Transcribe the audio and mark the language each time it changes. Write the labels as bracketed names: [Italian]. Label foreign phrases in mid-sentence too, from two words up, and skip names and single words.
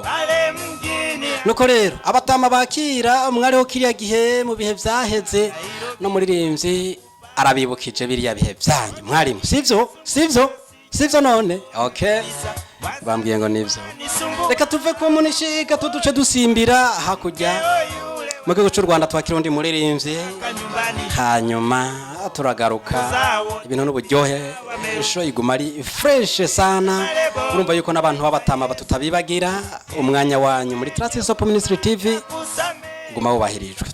[Rundi] Nuko rero abatama bakira umwariho kiriya gihe mu bihe vyaheze, no muririmbyi arabibukije biriya bihe byanyu mwarimu, sivyo none okay, bambwiye ngo nivyo. [Kinyarwanda] Reka tuve ku Munishi tuduce dusimbira hakurya mu gihugu cy'u Rwanda, twakira undi muririmbyi, hanyuma turagaruka ibintu n'uburyohe, show iguma ari fresh sana. [Rundi] Urumva yuko n'abantu b'abatama batutabibagira. Umwanya wanyu muri Transisop Ministry TV guma wubahirijwe.